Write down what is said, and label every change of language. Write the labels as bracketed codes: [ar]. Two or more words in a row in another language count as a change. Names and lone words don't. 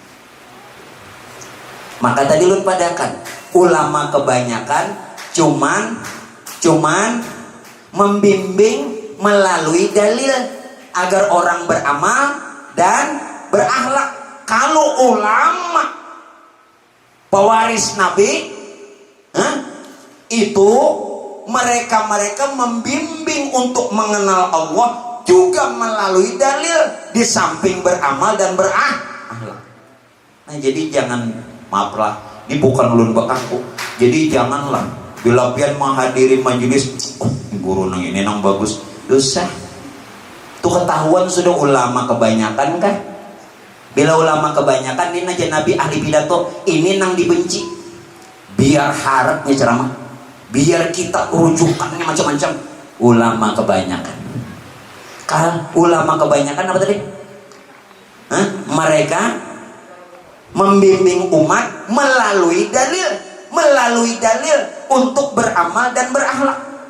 [id] Maka tadi lu padakan ulama kebanyakan cuman membimbing melalui dalil agar orang beramal dan berakhlak. Kalau ulama pewaris Nabi, itu mereka membimbing untuk mengenal Allah juga melalui dalil di samping beramal dan berakhlak. Nah jadi jangan, maaflah, ini bukan ulun bakaku. Jadi janganlah bila pian menghadiri majelis, guru nang ini nang bagus, dosa. Tuh ketahuan sudah ulama kebanyakan kan? Bila ulama kebanyakan ini aja Nabi ahli pidato ini nang dibenci. Biar harapnya ceramah, biar kita rujukannya macam-macam. Ulama kebanyakan. Ulama kebanyakan apa tadi? Mereka membimbing umat melalui dalil untuk beramal dan berakhlak.